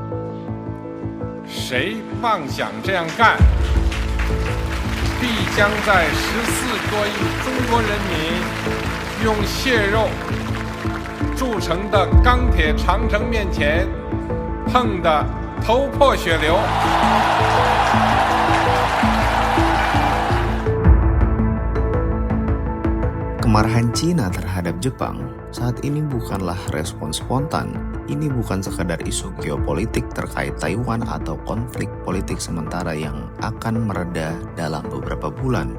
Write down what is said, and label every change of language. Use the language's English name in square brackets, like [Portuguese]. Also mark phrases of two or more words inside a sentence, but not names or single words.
[Chinese] 谁妄想这样干，必将在14多亿中国人民用血肉铸成的钢铁长城面前碰得头破血流。 [Indonesian] Kemarahan Cina terhadap Jepang saat ini bukanlah respon spontan. Ini bukan sekadar isu geopolitik terkait Taiwan atau konflik politik sementara yang akan mereda dalam beberapa bulan.